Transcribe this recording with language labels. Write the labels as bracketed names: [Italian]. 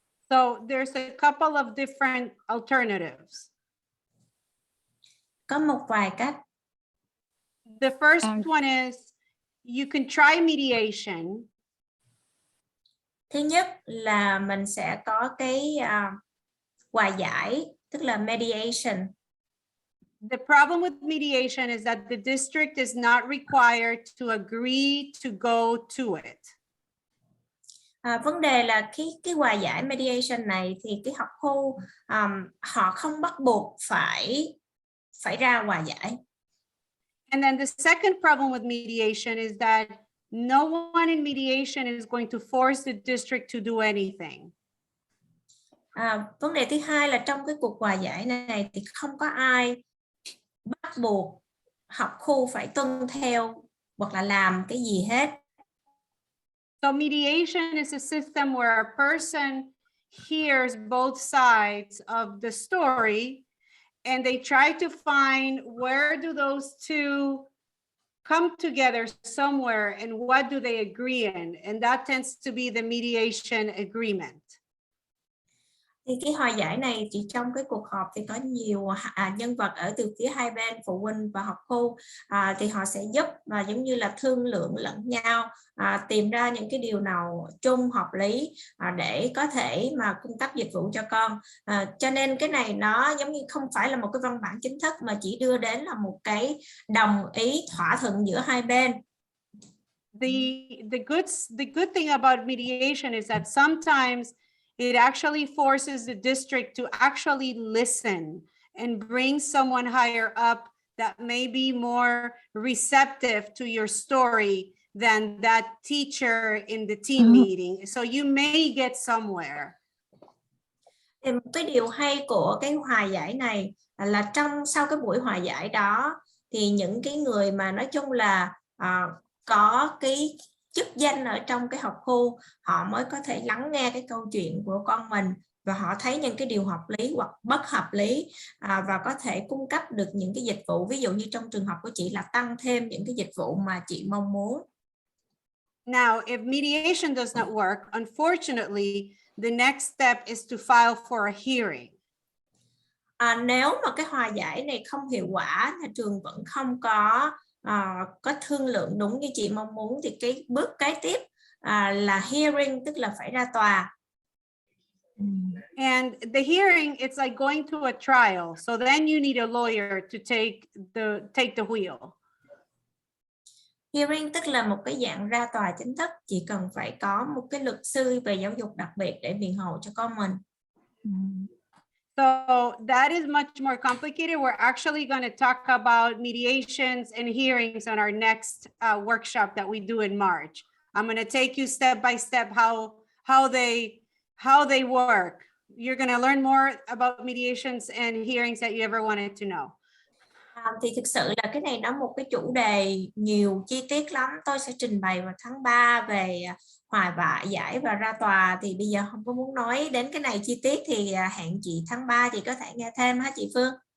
[English] So there's a couple of different alternatives. [Vietnamese] Có một vài cách. [English] The first one is you can try mediation. [Vietnamese] Thứ nhất là mình sẽ có cái hòa giải, tức là mediation. [English] The problem with mediation is that the district is not required to agree to go to it. [Vietnamese] Vấn đề là cái hòa giải mediation này thì cái học khu họ không bắt buộc phải ra hòa giải. [English] And then the second problem with mediation is that no one in mediation is going to force the district to do anything. [Vietnamese] Vấn đề thứ hai là trong cái cuộc hòa giải này thì không có ai bắt buộc học khu phải tuân theo hoặc là làm cái gì hết. [English] So mediation is a system where a person hears both sides of the story and they try to find where do those two come together somewhere, and what do they agree in? And that tends to be the mediation agreement. [Vietnamese] Thì cái hòa giải này chỉ trong cái cuộc họp thì có nhiều nhân vật ở từ phía hai bên, phụ huynh và học khu, thì họ sẽ giúp và giống như là thương lượng lẫn nhau, tìm ra những cái điều nào chung hợp lý để có thể mà cung cấp dịch vụ cho con. Cho nên cái này nó giống như không phải là một cái văn bản chính thức mà chỉ đưa đến là một cái đồng ý thỏa thuận giữa hai bên. [English] The good thing about mediation is that sometimes it actually forces the district to actually listen and bring someone higher up that may be more receptive to your story than that teacher in the team meeting. So you may get somewhere. [Vietnamese] Thì một cái điều hay của cái hòa giải này là sau cái buổi hòa giải đó thì những cái người mà nói chung là có cái chức danh ở trong cái học khu, họ mới có thể lắng nghe cái câu chuyện của con mình và họ thấy những cái điều hợp lý hoặc bất hợp lý, và có thể cung cấp được những cái dịch vụ, ví dụ như trong trường hợp của chị là tăng thêm những cái dịch vụ mà chị mong muốn. [English] Now, if mediation does not work, unfortunately, the next step is to file for a hearing. [Vietnamese] Nếu mà cái hòa giải này không hiệu quả, nhà trường vẫn không có thương lượng đúng như chị mong muốn, thì cái bước kế tiếp là hearing, tức là phải ra tòa. [English] And the hearing, it's like going to a trial. So then you need a lawyer to take the wheel. [Vietnamese] Hearing tức là một cái dạng ra tòa chính thức, chỉ cần phải có một cái luật sư về giáo dục đặc biệt để biện hộ cho con mình. [English] So that is much more complicated. We're actually going to talk about mediations and hearings on our next workshop that we do in March. I'm going to take you step by step how they work. You're going to learn more about mediations and hearings that you ever wanted to know. [Vietnamese] Thì thực sự là cái này nó một cái chủ đề nhiều chi tiết lắm. Tôi sẽ trình bày vào tháng 3 về hòa giải và ra tòa. Thì bây giờ không có muốn nói đến cái này chi tiết thì hẹn chị tháng 3 chị có thể nghe thêm hả chị Phương?